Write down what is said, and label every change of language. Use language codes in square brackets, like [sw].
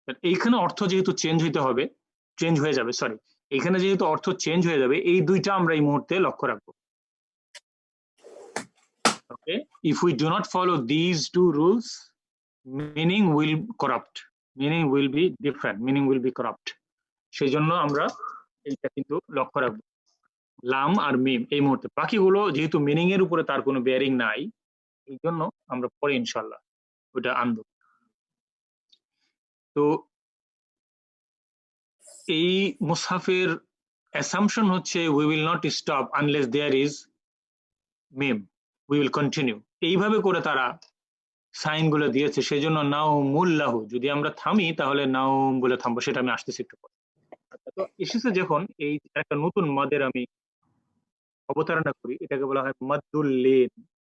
[bn] এইখানে অর্থ যেহেতু চেঞ্জ হইতে হবে, চেঞ্জ হয়ে যাবে, সরি, এখানে যেহেতু অর্থ চেঞ্জ হয়ে যাবে, এই দুইটা আমরা এই মুহূর্তে লক্ষ্য রাখবো। [en] Okay, if we do not follow these two rules, meaning will corrupt, meaning will be different, meaning will be corrupt. [bn] সেই জন্য আমরা এইটা কিন্তু লক্ষ্য রাখবো, লাম আর মিম এই মুহূর্তে। বাকিগুলো যেহেতু মিনিং এর উপরে তার কোনো বেয়ারিং নাই, এই জন্য আমরা পরে ইনশাল্লাহ ওটা আনবো। তো এই মুসাফের অ্যাসাম্পশন হচ্ছে [en] we will not stop unless there is mim, we will continue। [bn] এইভাবে করে তারা সাইন গুলো দিয়েছে, সেই জন্য নাও মুল্লাহু, যদি আমরা থামি তাহলে নাও বলে থামবো, সেটা আমি আসতেছি একটু পরে। তো এসেছে যখন এই একটা নতুন মাদের আমি অবতারণা করি, এটাকে বলা হয় মাদ্দুল লিন।